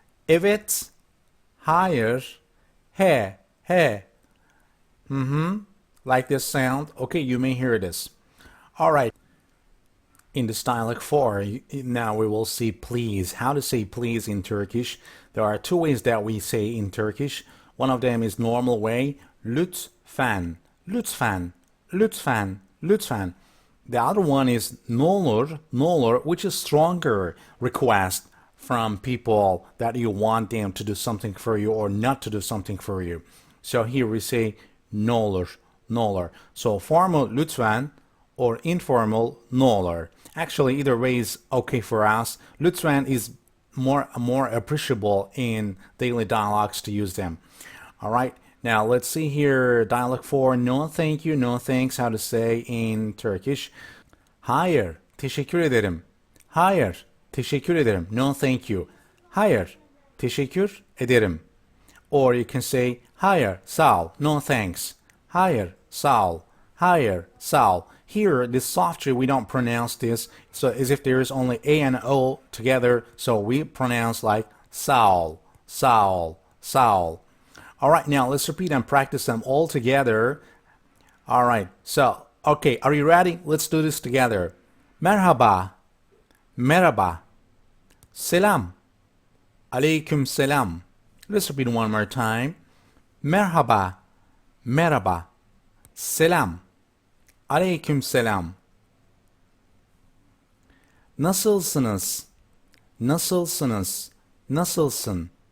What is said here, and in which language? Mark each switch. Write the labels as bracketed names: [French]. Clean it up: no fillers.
[Turkish] Evet, hayır, he, [English] like this sound. Okay, you may hear this. All right. In this dialog 4, now we will see please. How to say please in Turkish. There are two ways that we say in Turkish. One of them is normal way, [Turkish] lütfen, lütfen, lütfen, lütfen. [English] The other one is [Turkish] ne olur, [English] which is stronger request from people that you want them to do something for you or not to do something for you. So here we say [Turkish] ne olur. [English] So formal lütfen or informal [Turkish] ne olur. [English] Actually, either way is okay for us. Lütfen is more appreciable in daily dialogues to use them. All right. Now let's see here. Dialogue 4. No thank you, no thanks. How to say in Turkish. [Turkish] Hayır, teşekkür ederim. Hayır, teşekkür ederim. [English] No thank you. [Turkish] Hayır, teşekkür ederim. [English] Or you can say [Turkish] hayır, sağ ol. [English] No thanks. [Turkish] Hayır, sağ ol. Hayır, sağ ol. [English] Here, this soft G, we don't pronounce this, so as if there is only A and O together, so we pronounce like Saul, Saul, Saul. All right, now let's repeat and practice them all together. All right, so, okay, are you ready? Let's do this together. [Turkish] Merhaba, merhaba, selam, aleyküm selam. [English] Let's repeat one more time. [Turkish] Merhaba, merhaba, selam. Aleyküm selam. Nasılsınız? Nasılsınız? Nasılsın?